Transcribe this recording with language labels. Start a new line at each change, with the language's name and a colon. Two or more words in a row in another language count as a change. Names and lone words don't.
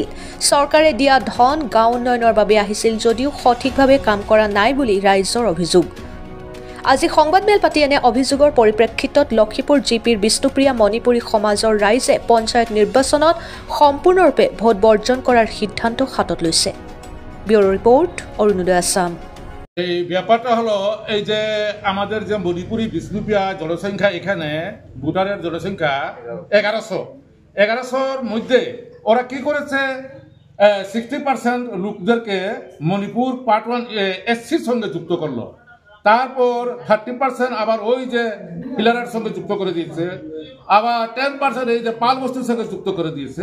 Assamese: চৰকাৰে দিয়া ধন গাঁও উন্নয়নৰ বাবে আহিছিল যদিও সঠিকভাৱে কাম কৰা নাই বুলি ৰাইজৰ অভিযোগ। আজি সংবাদমেল পাতি এনে অভিযোগৰ পৰিপ্ৰেক্ষিতত লক্ষীপুৰ জিপিৰ বিষ্ণুপ্ৰিয়া মণিপুৰী সমাজৰ ৰাইজে পঞ্চায়ত নিৰ্বাচনত সম্পূৰ্ণৰূপে ভোট বৰ্জন কৰাৰ সিদ্ধান্ত হাতত লৈছে। ব্যুৰো ৰিপৰ্ট, অৰুণোদয় আসাম।
Bangla: এই ব্যাপারটা হলো এই যে আমাদের যে মণিপুরি বিষ্ণুপ্রিয়া জনসংখ্যা এখানে ভোটারের জনসংখ্যা 1100 মধ্যে ওরা কি করেছে 60% লোকদেরকে মণিপুর পার্ট 1 এসসির সঙ্গে যুক্ত করলো, তারপর 30% আবার ওই যে পিলারের সঙ্গে যুক্ত করে দিয়েছে, আবার 10% এই যে পাল বস্তির সঙ্গে যুক্ত করে দিয়েছে।